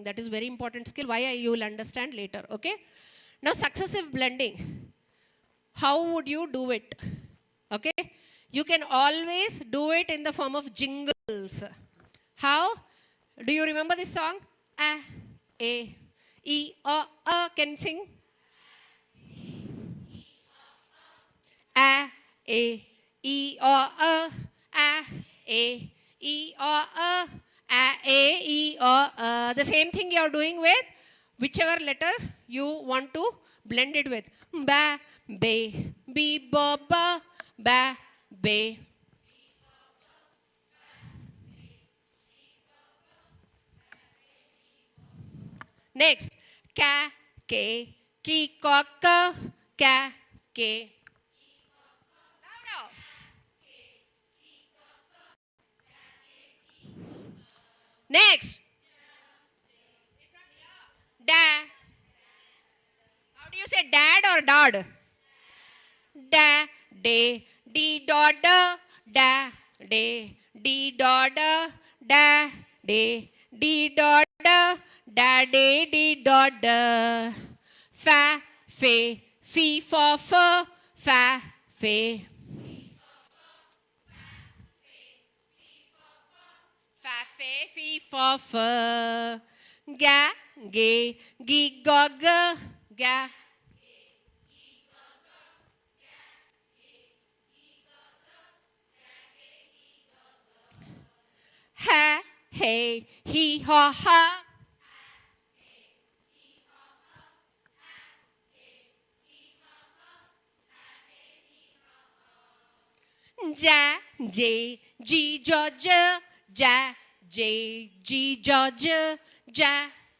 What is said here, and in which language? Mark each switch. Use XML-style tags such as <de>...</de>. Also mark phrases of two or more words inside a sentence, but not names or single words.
<en>That is very important skill. Why you will understand later. Okay? Now, successive blending. How would you do it? Okay? You can always do it in the form of jingles. How? Do you remember this song? A, E, O, can sing? A, E, O, A, E, O, A, E, O, The same thing you are doing with whichever letter you want to blend it with. Ba, be, bo, ba, be. Next, ka, ke, ki, ko, ka, ke. Louder. Next, da. How do you say dad or dad? Da, de, di, da, da, de, di, da, da, de, di, da, da, de, di, da, da. Fa, fe, fi, fa, fa, fe. Fa, fe, fi, fa, fa. Ga, ge, gi, go, ga. Ha, hey, he, ha, ha. Ja, J, G, ja, ja, ja, J, G, ja, ja, ja.</en>